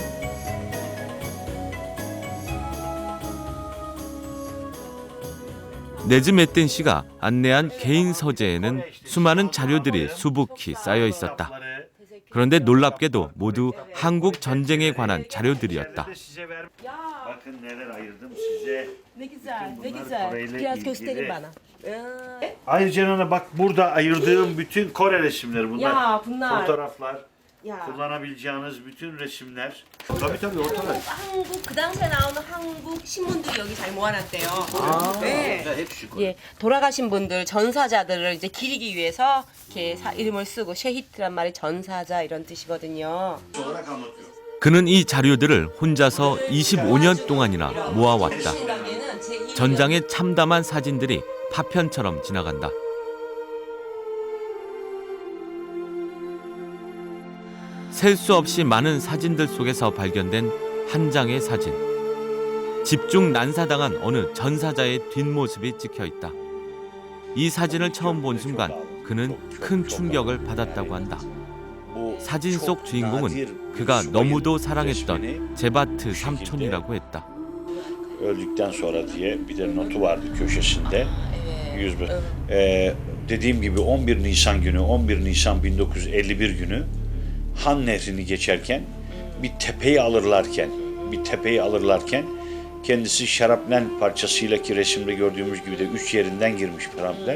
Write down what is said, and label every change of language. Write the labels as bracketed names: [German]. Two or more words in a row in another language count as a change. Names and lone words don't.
[Korean] 네즈메틴 씨가 안내한 개인 서재에는 수많은 자료들이 수북히 쌓여 있었다. 그런데 놀랍게도 모두 한국 전쟁에 관한 자료들이었다. [Turkish] Bakın neler ayırdım size. Ne güzel, ne güzel. Biraz gösterin bana. Ayrıca bak burada ayırdığım bütün Kore resimleri bunlar. Ya bunlar. Fotoğraflar. [Korean] 야. [Turkish] kullanabileceğiniz bütün resimler. tabii ortada. [Korean] 한국 그 당시에 나오는 한국 신문들이 여기 잘 모아놨대요. 네. [Turkish] hepsi Kore. [Korean] 예, 돌아가신 분들 전사자들을 이제 기리기 위해서 이렇게 이름을 쓰고 셰히트란 말이 전사자 이런 뜻이거든요. [Turkish] olarak anlatıyor. [Korean] 그는 이 자료들을 혼자서 25년 동안이나 모아왔다. 전장에 참담한 사진들이 파편처럼 지나간다. 셀 수 없이 많은 사진들 속에서 발견된 한 장의 사진. 집중 난사당한 어느 전사자의 뒷모습이 찍혀 있다. 이 사진을 처음 본 순간 그는 큰 충격을 받았다고 한다. 사진 속 주인공은 그가 너무도 사랑했던 제바트 삼촌이라고 했다. [Turkish] Öldükten sonra diye bir de notu vardı köşesinde. 101. Dediğim gibi 11 Nisan günü, 11 Nisan 1951 günü Han Nehri'ni geçerken bir tepeyi alırlarken kendisi şarapnel parçasıyla ki resimde gördüğümüz gibi de 3 yerinden girmiş şarapnel.